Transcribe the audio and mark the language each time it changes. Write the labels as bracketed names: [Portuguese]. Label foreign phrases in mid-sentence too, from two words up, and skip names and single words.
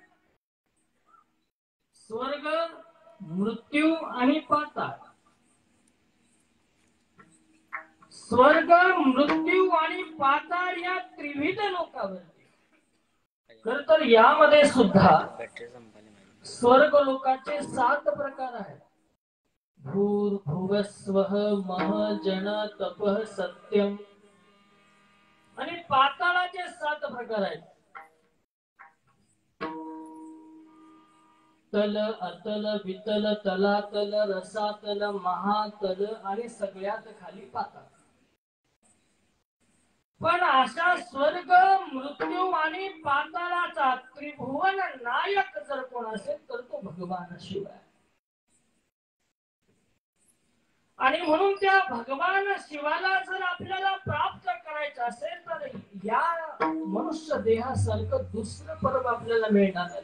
[Marathi] स्वर्ग, मृत्यू आणि पाताळ. स्वर्ग, मृत्यू आणि पाताळ या त्रिविध लोकावरती. खर तर यामध्ये सुद्धा स्वर्ग लोकाचे 7 प्रकार आहेत. [Sanskrit] भूर भुवस्वः मह जन तपः सत्यम. [Marathi] आणि पाताळाचे 7 प्रकार आहेत. तल, अतल, वितल, तलातल, रसातल, महातल आणि सगळ्यात खाली पाताळ. पण अशा स्वर्ग, मृत्यू आणि पाताळाचा त्रिभुवन नायक जर कोण असेल तर तो भगवान शिव आहे. आणि म्हणून त्या भगवान शिवाला जर आपल्याला प्राप्त करायचं असेल तर या मनुष्य देहासारखं दुसरं पर्व आपल्याला मिळणार नाही.